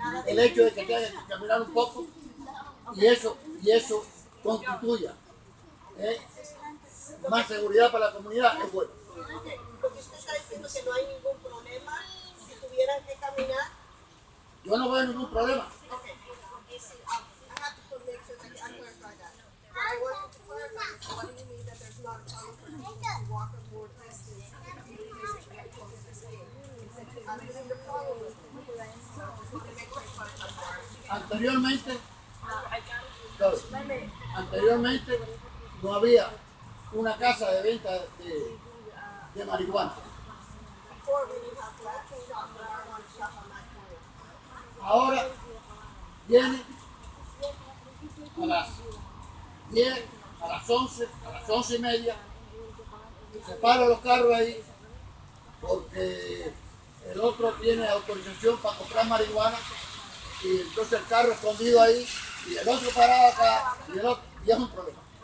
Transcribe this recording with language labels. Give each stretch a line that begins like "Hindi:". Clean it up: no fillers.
Spanish: El hecho de que tenga que caminar un poco y eso constituya más seguridad para la comunidad es bueno. Porque usted está diciendo que no hay ningún problema si tuvieran que caminar. Yo no veo ningún problema.
English: Okay. I have to make sure that I clarify that. What I want to clarify is what do you mean that there's not a problem for people to walk a more distance in the communities that we have close to this game? I'm having the problem with it. So I just want to make sure I clarify.
Spanish: Anteriormente no había una casa de venta de marihuana.
English: Before we didn't have that shop, but I want to shop on that corner.
Spanish: Ahora viene a las 10, a las 11, a las 11:30, se paran los carros ahí porque el otro tiene autorización para comprar marihuana y entonces el carro escondido ahí y el otro parado acá y el otro, y es un problema.